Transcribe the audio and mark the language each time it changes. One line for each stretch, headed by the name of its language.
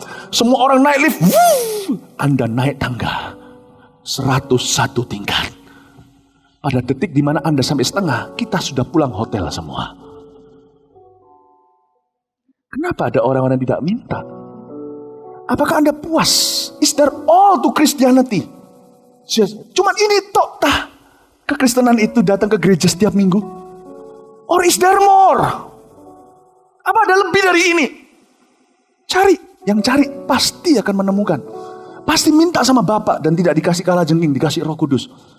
Indonesian: Semua orang naik lift, Anda naik tangga 101 tingkat. Pada detik di mana Anda sampai setengah, kita sudah pulang hotel semua. Kenapa ada orang-orang yang tidak minta? Apakah Anda puas?
English: Is there all to Christianity?
Indonesian: Cuman ini tok tah kekristenan itu datang ke gereja setiap minggu?
English: Or is there more?
Indonesian: Apa ada lebih dari ini? Cari, yang cari pasti akan menemukan. Pasti minta sama Bapa dan tidak dikasih kalajengking, dikasih Roh Kudus.